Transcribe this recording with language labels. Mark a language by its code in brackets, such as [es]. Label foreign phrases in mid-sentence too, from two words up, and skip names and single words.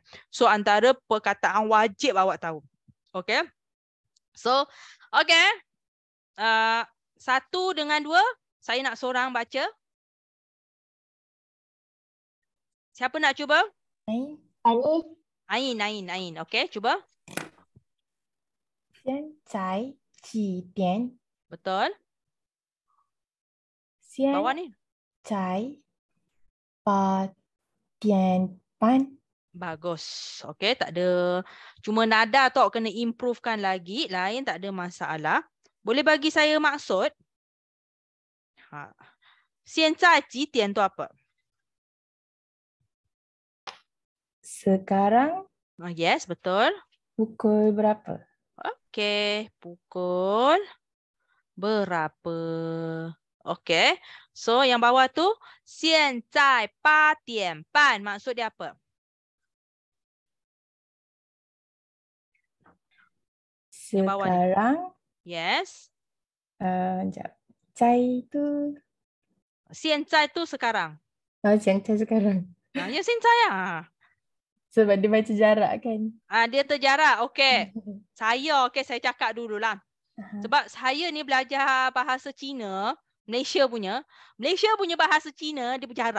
[ms] So antara perkataan wajib awak tahu. Okay. So, okay. 1 dengan 2. Saya nak seorang baca. Siapa nak cuba? Ain. Okey, cuba. [zh] 现在几点？ [ms] Betul. [zh] 现 [ms] Bawah ni. [zh] 在8点半。 [ms] Bagus. Okey, tak ada. Cuma nada tu awak kena improvekan lagi. Lain tak ada masalah. Boleh bagi saya maksud? [zh] 现在几点 [ms] tu apa? Sekarang Yes, betul. pukul berapa? Okey, pukul berapa? Okey. So yang bawah tu [zh] 现在8点半. [ms] Maksud dia apa? Yang bawah ni. Sekarang Yes. sekejap. 在 tu 现在 tu sekarang. 现在 sekarang. [zh] Ya 现在啊. [ms] Sebab dia baca jarak kan. Dia terjarak. Okey. Saya cakap dululah. Sebab saya ni belajar bahasa Cina, Malaysia punya bahasa Cina dia berjarak.